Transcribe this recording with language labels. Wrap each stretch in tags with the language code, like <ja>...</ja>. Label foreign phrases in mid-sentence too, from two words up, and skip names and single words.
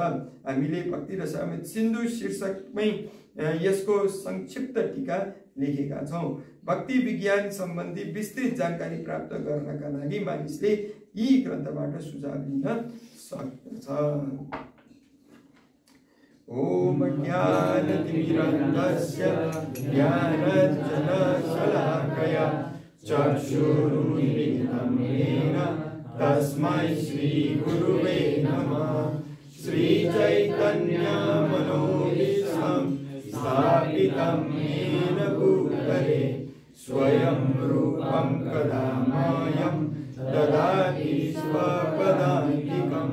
<ne>हामीले भक्ति रसामृत सिन्धु शीर्षकमै यसको संक्षिप्त टीका लेखेका छौं। भक्ति विज्ञान सम्बन्धी विस्तृत जानकारी प्राप्त गर्नका लागि मानिसले यी ग्रन्थबाट सुझाव लिन सक्दछ।</ne> <sa>ओम ज्ञानतिमिरन्धस्य ज्ञानाञ्जनशलाकया चक्षुरुन्मिलितं येन तस्मै श्रीगुरुवे नमः। श्रीचैतन्यमनोभीष्टं स्थापितं येन भूतले स्वयं रूपं कदा मह्यं ददाति स्वपदान्तिकम्।</sa>